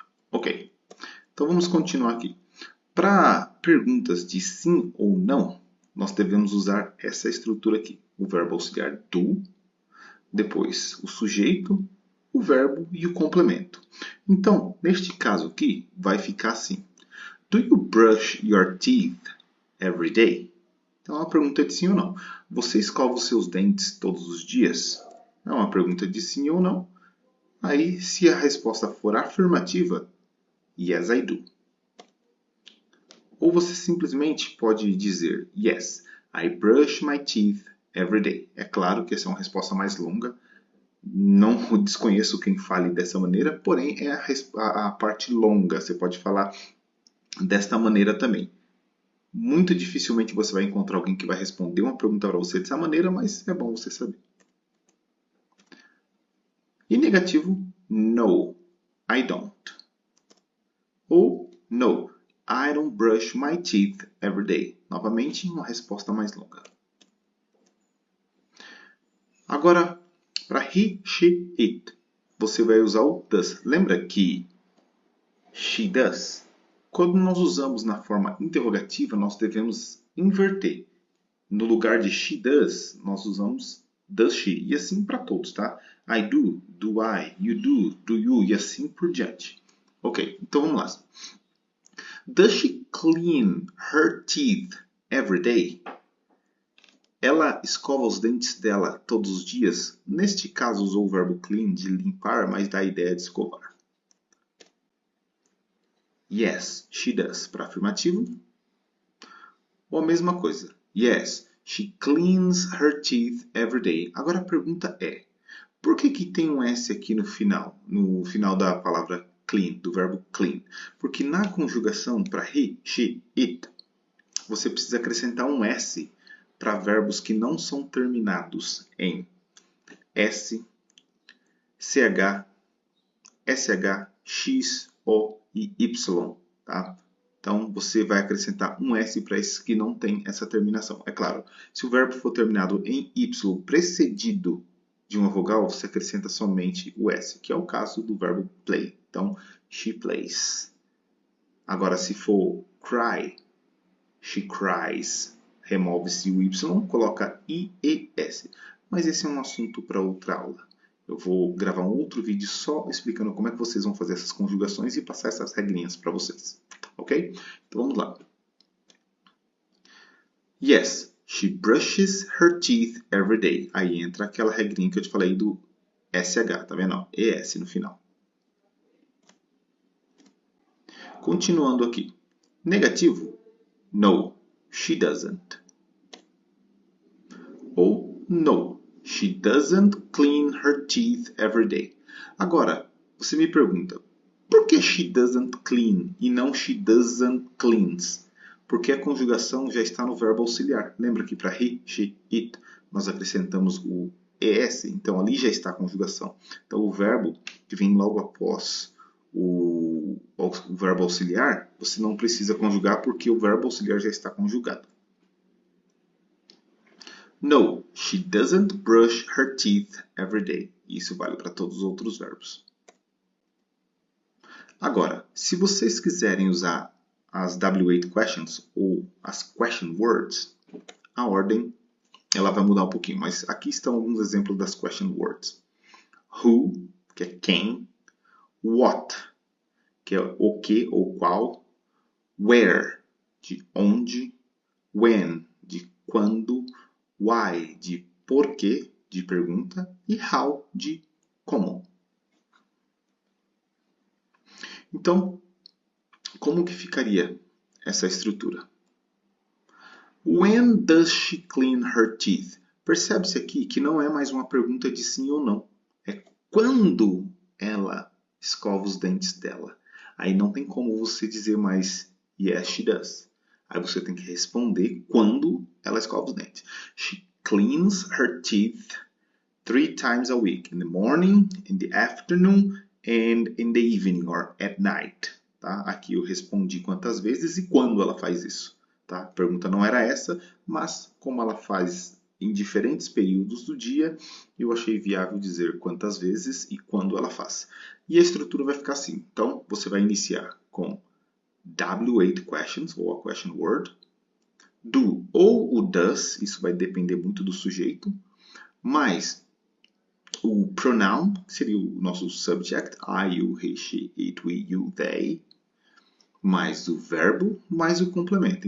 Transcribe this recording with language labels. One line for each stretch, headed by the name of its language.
Portuguese: Ok, então vamos continuar aqui. Para perguntas de sim ou não, nós devemos usar essa estrutura aqui. O verbo auxiliar do, depois o sujeito, o verbo e o complemento. Então, neste caso aqui, vai ficar assim.
English: Do you brush your teeth every day?
Portuguese: Então, é uma pergunta de sim ou não. Você escova os seus dentes todos os dias? É uma pergunta de sim ou não. Aí, se a resposta for afirmativa,
English: yes, I do.
Portuguese: Ou você simplesmente pode dizer
English: yes, I brush my teeth every day.
Portuguese: É claro que essa é uma resposta mais longa. Não desconheço quem fale dessa maneira, porém é a parte longa. Você pode falar desta maneira também. Muito dificilmente você vai encontrar alguém que vai responder uma pergunta para você dessa maneira, mas é bom você saber. E negativo,
English: no, I don't.
Portuguese: Ou
English: no, I don't brush my teeth every day.
Portuguese: Novamente, uma resposta mais longa. Agora, para he, she, it, você vai usar o does. Lembra que
English: she does?
Portuguese: Quando nós usamos na forma interrogativa, nós devemos inverter. No lugar de
English: she does,
Portuguese: nós usamos
English: does she.
Portuguese: E assim para todos, tá?
English: I do, do I, you do you,
Portuguese: e assim por diante. Ok, então vamos lá.
English: Does she clean her teeth every day?
Portuguese: Ela escova os dentes dela todos os dias? Neste caso, usou o verbo clean, de limpar, mas dá a ideia de escovar.
English: Yes, she does,
Portuguese: para afirmativo. Ou a mesma coisa.
English: Yes, she cleans her teeth every day.
Portuguese: Agora a pergunta é, por que tem um S aqui no final da palavra clean, do verbo clean? Porque na conjugação para he, she, it, você precisa acrescentar um S para verbos que não são terminados em S, CH, SH, X, O e Y. Tá? Então, você vai acrescentar um S para esses que não têm essa terminação. É claro, se o verbo for terminado em Y precedido de uma vogal, você acrescenta somente o S, que é o caso do verbo play. Então,
English: she plays.
Portuguese: Agora, se for cry,
English: she cries.
Portuguese: Remove-se o Y, coloca I e S. Mas esse é um assunto para outra aula. Eu vou gravar um outro vídeo só explicando como é que vocês vão fazer essas conjugações e passar essas regrinhas para vocês. Ok? Então vamos lá.
English: Yes, she brushes her teeth every day.
Portuguese: Aí entra aquela regrinha que eu te falei do SH, tá vendo? ES no final. Continuando aqui. Negativo.
English: No, she doesn't.
Portuguese: Ou
English: no, she doesn't clean her teeth every day.
Portuguese: Agora, você me pergunta, por que
English: she doesn't clean
Portuguese: e não
English: she doesn't cleans?
Portuguese: Porque a conjugação já está no verbo auxiliar. Lembra que para he, she, it, nós acrescentamos o es, então ali já está a conjugação. Então o verbo que vem logo após o verbo auxiliar, você não precisa conjugar porque o verbo auxiliar já está conjugado.
English: No, she doesn't brush her teeth every day.
Portuguese: Isso vale para todos os outros verbos. Agora, se vocês quiserem usar as W8 questions ou as question words, a ordem ela vai mudar um pouquinho, mas aqui estão alguns exemplos das question words. Who, que é quem. what, que é o que ou qual, where, de onde, when, de quando, why, de porquê, de pergunta, e how, de como. Então, como que ficaria essa estrutura?
English: When does she clean her teeth?
Portuguese: Percebe-se aqui que não é mais uma pergunta de sim ou não. É quando ela escova os dentes dela. Aí não tem como você dizer mais
English: yes, she does.
Portuguese: Aí você tem que responder quando ela escova os dentes.
English: She cleans her teeth 3 times a week. In the morning, in the afternoon, and in the evening or at night.
Portuguese: Tá? Aqui eu respondi quantas vezes e quando ela faz isso. Tá? A pergunta não era essa, mas como ela faz em diferentes períodos do dia, eu achei viável dizer quantas vezes e quando ela faz. E a estrutura vai ficar assim. Então, você vai iniciar com W8 questions, ou a question word, do ou o does, isso vai depender muito do sujeito, mais o pronoun, que seria o nosso subject, I, you, he, she, it, we, you, they, mais o verbo, mais o complemento.